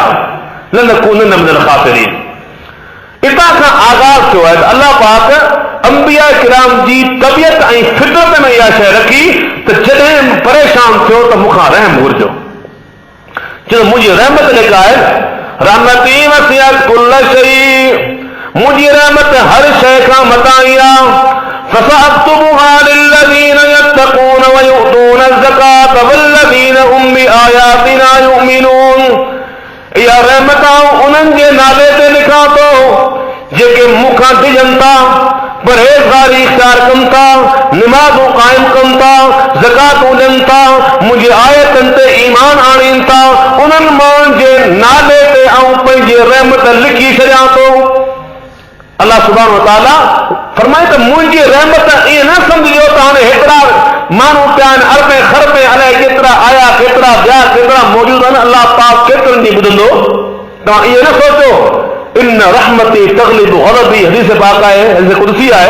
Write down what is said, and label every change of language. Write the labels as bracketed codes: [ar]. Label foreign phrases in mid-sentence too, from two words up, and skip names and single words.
[ar] لنكونن من الخاسرين. [sd] इतां खां आगाज़ थियो आहे त अल्लाह पाक अंबिया किराम जी तबियत ऐं फितरत में इहा शइ रखी त जॾहिं परेशान थियो त मूंखां रहम घुरिजो। चयो मुंहिंजी रहमत जेका आहे, [ar] رحمتي وسعت كل شيء, [sd] मुंहिंजी रहमत हर शइ खां मथां आहे। [ar] فسأكتبها للذين يتقون ويؤتون الزكاة والذين هم بآياتنا يؤمنون. [sd] इहा रहमत उन्हनि जे नाले ते लिखां थो जेके मूंखां डिॼनि था, परहेज़गारी इख़्तियार कनि था, निमाज़ूं क़ाइम कनि था, ज़कातूं ॾियनि था, मुंहिंजी आयतनि ते ईमान आणीनि था। उन्हनि माण्हुनि जे नाले ते आऊं पंहिंजी रहमत लिखी छॾियां थो। [ar] الله سبحانه وتعالى [sd] फरमाए त मुंहिंजी रहमत ईअं न सम्झिजो त हाणे हेतिरा माण्हू पिया आहिनि, अरबे खरबे अलाए केतिरा आया, केतिरा ॿिया केतिरा मौजूद आहिनि, अल्लाह पाक केतिरनि जी ॿुधंदो। तव्हां इहो न सोचो [ar] إن رحمتي تغلب غضبي, [sd] हदीस पाक आहे, [ar] حديث قدسي [sd] आहे।